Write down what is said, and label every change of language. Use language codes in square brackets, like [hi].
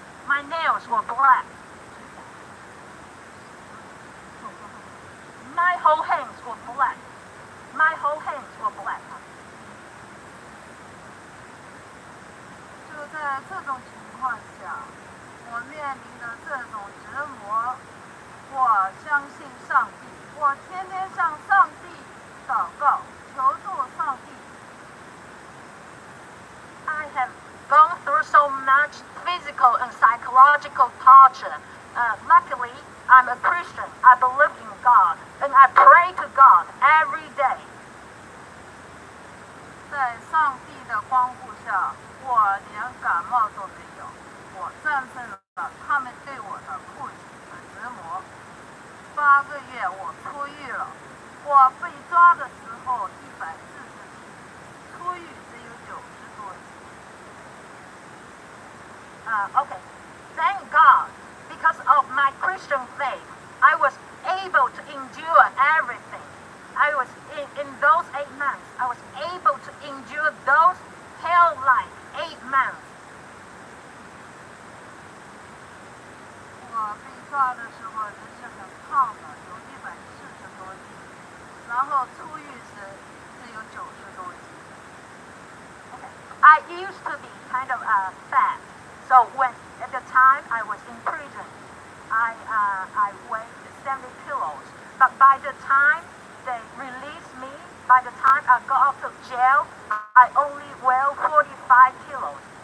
[en] My nails were black. My whole hands were black. My whole hands were black. [zh] 就在这种情况下，我面临的这种折磨，我相信上帝，我天天向上帝祷告，求助上帝。 [en] I have gone through so much physical and psychological torture. Luckily, I'm a Christian. I believe in God, and I pray to God every day. [zh] 在上帝的光顾下，我连感冒都没有，我战胜了他们对我的酷刑和折磨。 8个月我出狱了，我被抓的时候140斤，出狱只有90多斤。 [en] Okay. Thank God, because of my Christian faith, I was able to endure everything. I was in those 8 months. I was able to endure those hell-like 8 months. [zh] 我被抓的时候人是很胖的，有140多斤，然后出狱时只有90多斤。 [en] Okay. I used to be kind of fat. So at the time I was in prison, I weighed 70 kilos. But by the time they released me by the time I got out of jail, I only weighed 45 kilos.